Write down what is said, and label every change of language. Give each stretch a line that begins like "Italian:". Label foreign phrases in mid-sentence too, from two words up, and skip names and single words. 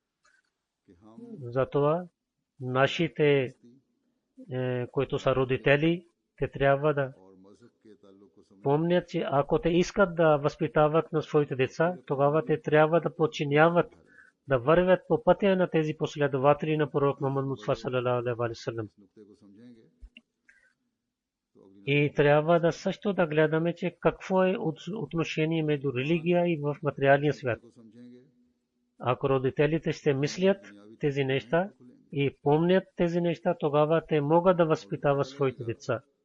Bulgarian: Затова нашите, които са родители, те трябва да помнят, че ако те искат да възпитават на своите деца, тогава те трябва да подчиняват, да вървят по пътя на тези последователи на пророк Мухаммад Мустафа
Arabic: صلى الله عليه وسلم.
Bulgarian: И трябва да също да гледаме, че какво е отношение между религия и в материалния свят. Ако родителите ще мислят тези неща и помнят тези неща, тогава те могат да възпитават своите деца.